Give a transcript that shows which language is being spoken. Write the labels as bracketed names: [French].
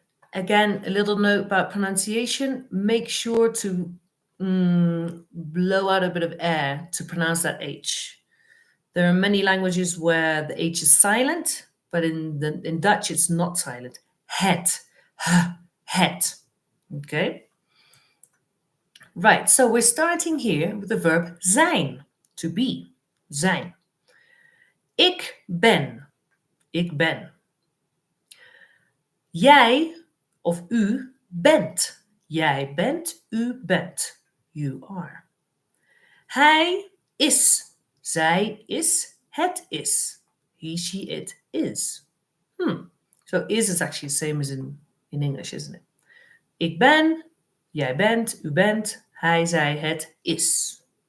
[English] Again, a little note about pronunciation. Make sure to blow out a bit of air to pronounce that H. There are many languages where the H is silent, but in Dutch it's not silent. [Dutch] Het, het. Okay. [English] Right, so we're starting here with the verb zijn, to be, zijn. [Dutch] Ik ben, ik ben. Jij of u bent, jij bent, u bent, [English] you are. [Dutch] Hij is, zij is, het is, [English] he, she, it is. So is actually the same as in English, isn't it? [Dutch] Ik ben, jij bent, u bent, hij, zij, het is.